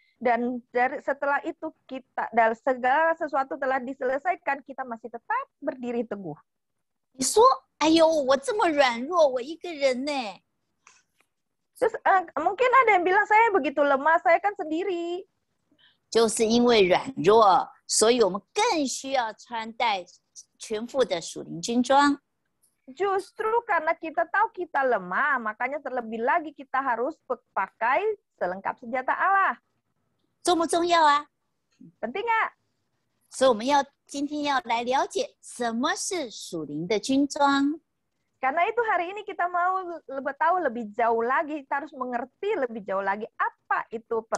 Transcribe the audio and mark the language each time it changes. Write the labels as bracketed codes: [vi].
[id] Dan setelah itu dan segala sesuatu telah diselesaikan, kita masih tetap berdiri teguh. [zh] 你说，哎呦，我这么软弱，我一个人呢？ [id] Terus mungkin ada yang bilang saya begitu lemah, saya kan sendiri. [zh] 就是因为软弱，所以我们更需要穿戴全副的属灵军装。 [id] Justru karena kita tahu kita lemah, makanya terlebih lagi kita harus pakai selengkap senjata Allah. [zh] 重不重要啊？ [id] Penting nggak? [zh] 所以我们今天要来了解什么是属灵的军装。 [id] Karena itu hari ini kita mau tahu lebih jauh lagi, kita harus mengerti lebih jauh lagi apa itu